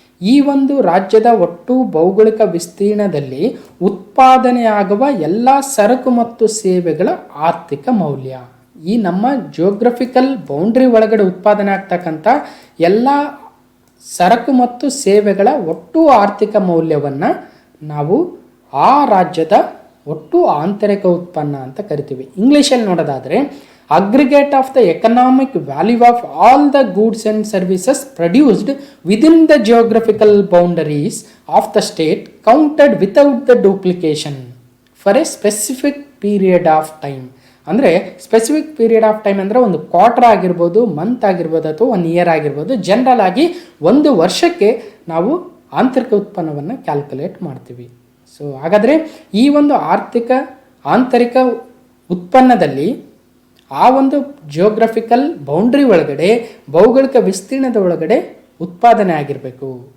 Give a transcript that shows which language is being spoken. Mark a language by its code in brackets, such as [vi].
[kn] ಈ ಒಂದು ರಾಜ್ಯದ ಒಟ್ಟು ಭೌಗೋಳಿಕ ವಿಸ್ತೀರ್ಣದಲ್ಲಿ ಉತ್ಪಾದನೆಯಾಗುವ ಎಲ್ಲ ಸರಕು ಮತ್ತು ಸೇವೆಗಳ ಆರ್ಥಿಕ ಮೌಲ್ಯ. ಈ ನಮ್ಮ ಜಿಯೋಗ್ರಫಿಕಲ್ ಬೌಂಡ್ರಿ ಒಳಗಡೆ ಉತ್ಪಾದನೆ ಆಗ್ತಕ್ಕಂಥ ಎಲ್ಲ ಸರಕು ಮತ್ತು ಸೇವೆಗಳ ಒಟ್ಟು ಆರ್ಥಿಕ ಮೌಲ್ಯವನ್ನು ನಾವು ಆ ರಾಜ್ಯದ ಒಟ್ಟು ಆಂತರಿಕ ಉತ್ಪನ್ನ ಅಂತ ಕರಿತೀವಿ. ಇಂಗ್ಲೀಷಲ್ಲಿ ನೋಡೋದಾದರೆ [en] aggregate of the economic value of all the goods and services produced within the geographical boundaries of the state counted without the duplication for a specific period of time. [kn] ಅಂದರೆ ಸ್ಪೆಸಿಫಿಕ್ ಪೀರಿಯಡ್ ಆಫ್ ಟೈಮ್ ಅಂದರೆ ಒಂದು quarter ಆಗಿರ್ಬೋದು, month ಆಗಿರ್ಬೋದು, ಅಥವಾ 1 year ಆಗಿರ್ಬೋದು. General ಆಗಿ ಒಂದು ವರ್ಷಕ್ಕೆ ನಾವು ಆಂತರಿಕ ಉತ್ಪನ್ನವನ್ನು ಕ್ಯಾಲ್ಕುಲೇಟ್ ಮಾಡ್ತೀವಿ. ಸೊ ಹಾಗಾದರೆ ಈ ಒಂದು ಆಂತರಿಕ ಉತ್ಪನ್ನದಲ್ಲಿ ಆ ಒಂದು ಜಿಯೋಗ್ರಫಿಕಲ್ ಬೌಂಡ್ರಿ ಒಳಗಡೆ ಭೌಗೋಳಿಕ ವಿಸ್ತೀರ್ಣದ ಒಳಗಡೆ ಉತ್ಪಾದನೆ ಆಗಿರಬೇಕು.